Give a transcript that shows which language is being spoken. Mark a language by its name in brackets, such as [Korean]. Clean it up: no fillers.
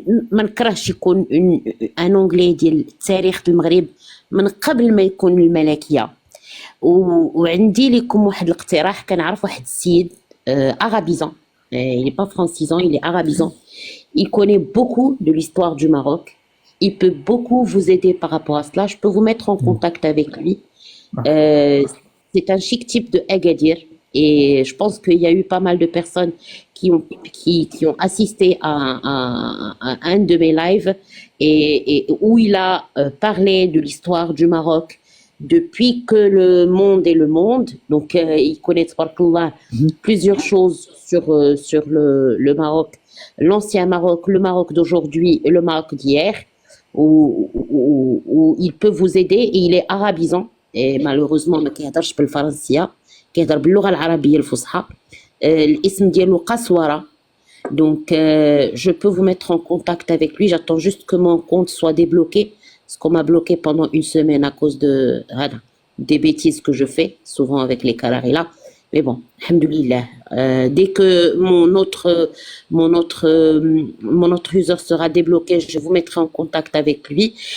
[Arabic] ما نكرهش يكون ان اونغلي ديال تاريخ المغرب من قبل ما يكون الملكيه. وعندي لكم واحد الاقتراح. كنعرف واحد السيد [French] arabisant, il est pas francisant, il est arabisant, il connaît beaucoup de l'histoire du Maroc, il peut beaucoup vous aider par rapport à cela. Je peux vous mettre en contact avec lui. C'est un chic type de Agadir et je pense qu'il y a eu pas mal de personnes qui ont assisté à un de mes lives et où il a parlé de l'histoire du Maroc depuis que le monde est le monde. Donc, il connaît plusieurs choses sur le Maroc, l'ancien Maroc, le Maroc d'aujourd'hui et le Maroc d'hier, où il peut vous aider et il est arabisant. Et malheureusement [Arabic] ما كيهضرش بالفرنسية, كيهضر باللغة العربية الفصحى. الاسم ديالو قسورة. [French] Donc je peux vous mettre en contact avec lui. J'attends juste que mon compte soit débloqué, parce qu'on m'a bloqué pendant une semaine à cause des bêtises que je fais souvent avec les canaries là. Mais bon, alhamdoulilah, dès que mon autre user sera débloqué, je vous mettrai en contact avec lui.